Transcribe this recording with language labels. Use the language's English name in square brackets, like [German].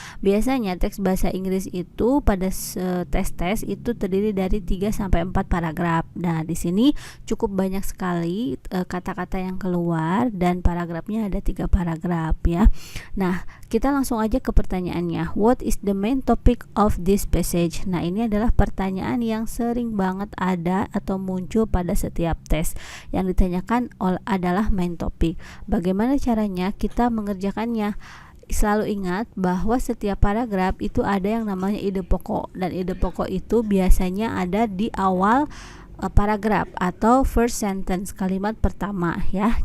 [Indonesian] Biasanya teks bahasa Inggris itu pada tes-tes itu terdiri dari 3 sampai 4 paragraf. Nah, di sini cukup banyak sekali kata-kata yang keluar dan paragrafnya ada 3 paragraf ya. Nah, kita langsung aja ke pertanyaannya. [English] What is the main topic of this passage? [Indonesian] Nah, ini adalah pertanyaan yang sering banget ada atau muncul pada setiap tes. Yang ditanyakan adalah main topic. Bagaimana caranya kita mengerjakannya? Selalu ingat bahwa setiap paragraf itu ada yang namanya ide pokok, dan ide pokok itu biasanya ada di awal paragraf atau [English] first sentence, [Indonesian] kalimat pertama ya.